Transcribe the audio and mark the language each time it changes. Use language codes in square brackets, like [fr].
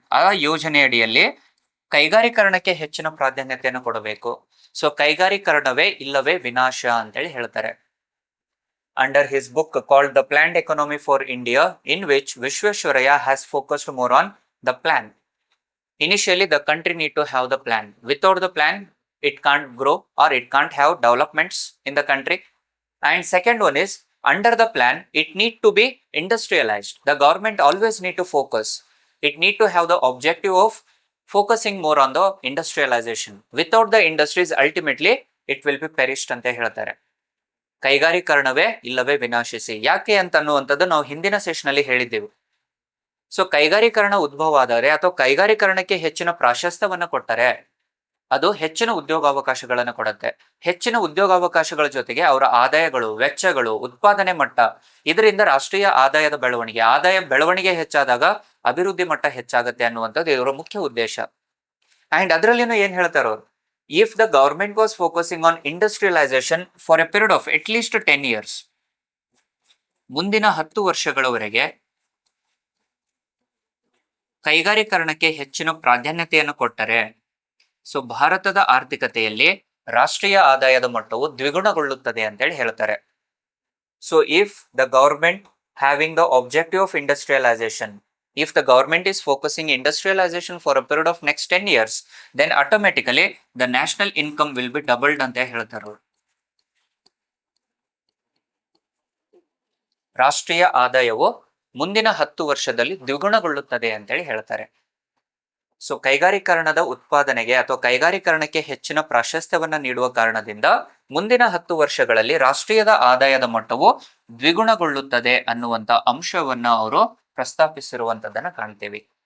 [kn] ಆ ಯೋಜನೆಯಡಿಯಲ್ಲಿ ಕೈಗಾರೀಕರಣಕ್ಕೆ ಹೆಚ್ಚಿನ ಪ್ರಾಧಾನ್ಯತೆಯನ್ನು ಕೊಡಬೇಕು. [en] so [kn] ಕೈಗಾರೀಕರಣವೇ ಇಲ್ಲವೇ ವಿನಾಶ ಅಂತೇಳಿ ಹೇಳ್ತಾರೆ. [en] Under his book called the planned economy for India, in which Visvesvaraya has focused more on the plan. Initially, the country need to have the plan. Without the plan, it can't grow or it can't have developments in the country. And second one is, under the plan, it need to be industrialized. The government always need to focus. It need to have the objective of focusing more on the industrialization. Without the industries, ultimately, it will be perished [kn] ಅಂತ ಹೇಳ್ತಾರೆ. ಕೈಗಾರೀಕರಣವೇ ಇಲ್ಲವೇ ವಿನಾಶಿಸಿ. ಯಾಕೆ ಅಂತ ಅನ್ನುವಂಥದ್ದು ನಾವು ಹಿಂದಿನ session ಅಲ್ಲಿ ಹೇಳಿದ್ದೆವು. So ಕೈಗಾರೀಕರಣ ಉದ್ಭವ ಆದರೆ ಅಥವಾ ಕೈಗಾರೀಕರಣಕ್ಕೆ ಹೆಚ್ಚಿನ ಪ್ರಾಶಸ್ತ್ಯವನ್ನ ಕೊಟ್ಟರೆ ಅದು ಹೆಚ್ಚಿನ ಉದ್ಯೋಗಾವಕಾಶಗಳನ್ನು ಕೊಡುತ್ತೆ. ಹೆಚ್ಚಿನ ಉದ್ಯೋಗಾವಕಾಶಗಳ ಜೊತೆಗೆ ಅವರ ಆದಾಯಗಳು, ವೆಚ್ಚಗಳು, ಉತ್ಪಾದನೆ ಮಟ್ಟ, ಇದರಿಂದ ರಾಷ್ಟ್ರೀಯ ಆದಾಯದ ಬೆಳವಣಿಗೆ ಹೆಚ್ಚಾದಾಗ ಅಭಿವೃದ್ಧಿ ಮಟ್ಟ ಹೆಚ್ಚಾಗುತ್ತೆ ಅನ್ನುವಂಥದ್ದು ಇವರ ಮುಖ್ಯ ಉದ್ದೇಶ. ಅಂಡ್ ಅದರಲ್ಲಿನೂ ಏನ್ ಹೇಳ್ತಾರ ಅವರು, [en] if the government was focusing on industrialisation for a period of at least 10 years, [kn] ಮುಂದಿನ 10 ವರ್ಷಗಳವರೆಗೆ ಕೈಗಾರೀಕರಣಕ್ಕೆ ಹೆಚ್ಚಿನ ಪ್ರಾಧಾನ್ಯತೆಯನ್ನು ಕೊಟ್ಟರೆ ಸೊ ಭಾರತದ ಆರ್ಥಿಕತೆಯಲ್ಲಿ ರಾಷ್ಟ್ರೀಯ ಆದಾಯದ ಮಟ್ಟವು ದ್ವಿಗುಣಗೊಳ್ಳುತ್ತದೆ ಅಂತೇಳಿ ಹೇಳ್ತಾರೆ. [en] so if the government having the objective of industrialization, if the government is focusing industrialization for a period of next 10 years, then automatically the national income will be doubled [kn] ಅಂತ ಹೇಳ್ತಾರೆ. ರಾಷ್ಟ್ರೀಯ ಆದಾಯವು ಮುಂದಿನ 10 ವರ್ಷದಲ್ಲಿ ದ್ವಿಗುಣಗೊಳ್ಳುತ್ತದೆ ಅಂತೇಳಿ ಹೇಳ್ತಾರೆ. ಸೊ ಕೈಗಾರೀಕರಣದ ಉತ್ಪಾದನೆಗೆ ಅಥವಾ ಕೈಗಾರೀಕರಣಕ್ಕೆ ಹೆಚ್ಚಿನ ಪ್ರಾಶಸ್ತ್ಯವನ್ನ ನೀಡುವ ಕಾರಣದಿಂದ ಮುಂದಿನ 10 ವರ್ಷಗಳಲ್ಲಿ ರಾಷ್ಟ್ರೀಯದ ಆದಾಯದ ಮಟ್ಟವು ದ್ವಿಗುಣಗೊಳ್ಳುತ್ತದೆ ಅನ್ನುವಂತ ಅಂಶವನ್ನ ಅವರು ಪ್ರಸ್ತಾಪಿಸಿರುವಂತದನ್ನ ಕಾಣ್ತೀವಿ.